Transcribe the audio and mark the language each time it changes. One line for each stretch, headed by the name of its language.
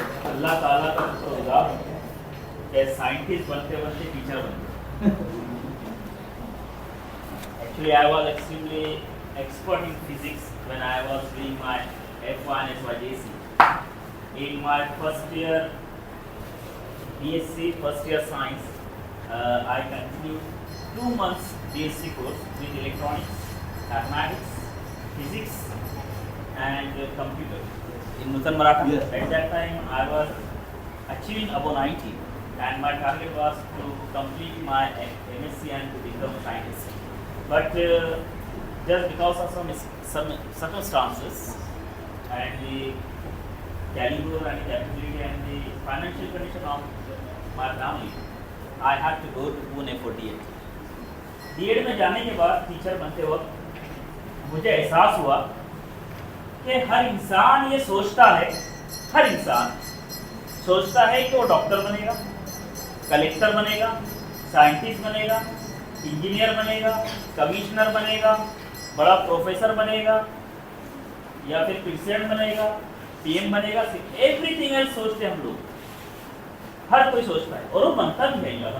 Hindi: अल्लाह ताला का खुदा है, साइंटिस्ट बनते बनते टीचर बनते।
English: Actually, I was extremely expert in physics when I was doing my F1 SYJC. In my first year BSc, first year science, I continued 2 months BSc course with electronics, mathematics, physics, and computer in Nutan Maratha. Yes. At that time, I was achieving above 90, and my target was to complete my MSc and to become a scientist. But just because of some circumstances and the caliber and the ability and the financial condition of my family, I had to go to Pune for DED.
Hindi: DED में जाने के बाद teacher बनते वक्त मुझे एहसास हुआ कि हर इंसान ये सोचता है, हर इंसान सोचता है कि वो डॉक्टर बनेगा, कलेक्टर बनेगा, साइंटिस्ट बनेगा, इंजीनियर बनेगा, कमिश्नर बनेगा, बड़ा प्रोफेसर बनेगा, या फिर प्रेसिडेंट बनेगा, पीएम बनेगा,
English: everything else
Hindi: सोचते हम लोग, हर कोई सोचता है और वो बनता भी है।